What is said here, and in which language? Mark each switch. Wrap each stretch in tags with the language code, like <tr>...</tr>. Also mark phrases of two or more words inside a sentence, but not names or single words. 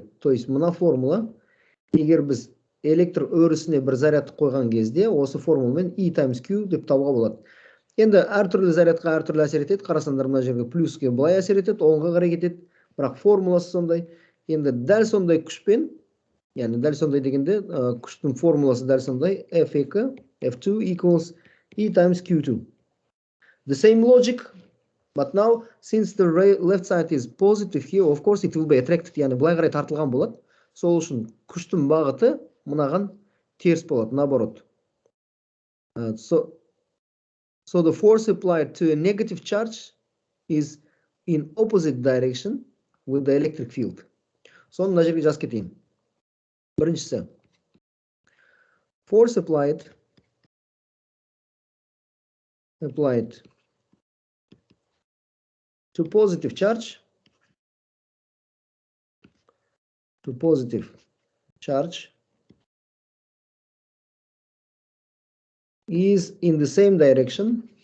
<ru>То есть</ru> <kk>мына формула, егер біз электр өрісіне бір зарядты қойған кезде, осы формуламен</kk> <en>E times Q</en> <kk>деп табуға болады. Енді әртүрлі зарядқа әртүрлі әсер етеді. Қарасаңдар мына жерге плюске былай әсер етеді, оңға қарай кетеді. Бірақ формуласы сондай. Енді дәл сондай күшпен, яғни дәл сондай дегенде күштің формуласы дәл сондай.</kk> <en>F2 equals E times Q2. The same logic, but now since the left side is positive here, of course it will be attracted,</en> <kk>яғни былай қарай тартылған болады. Сол үшін күштің бағыты мынаған теріс болады, наоборот.</kk> <en>So the force applied to a negative charge is in opposite direction with the electric field.</en> <kk>Соны мына жерге жазып кетейін. Біріншісі,</kk> <en>force applied to positive charge is in the same direction</en>